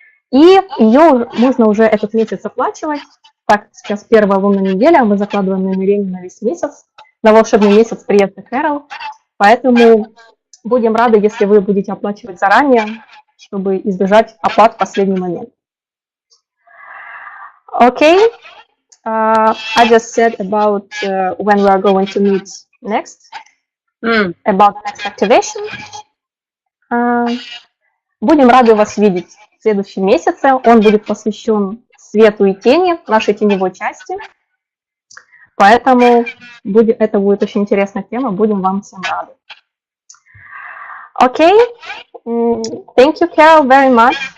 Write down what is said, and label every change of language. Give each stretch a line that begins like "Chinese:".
Russian: И ее можно уже этот месяц оплачивать. Так, сейчас первая лунная неделя, мы закладываем намерение на весь месяц, на волшебный месяц приезда Керол. Поэтому будем рады, если вы будете оплачивать заранее, чтобы избежать оплат в последний момент.
English: Okay, I just said about when we are going to meet next, about the next activation.
Russian: Будем рады вас видеть в следующем месяце. Он будет посвящен свету и тени, нашей теневой части. Поэтому это будет очень интересная тема. Будем вам всем рады. Okay.
English: Thank you, Kerol, very much.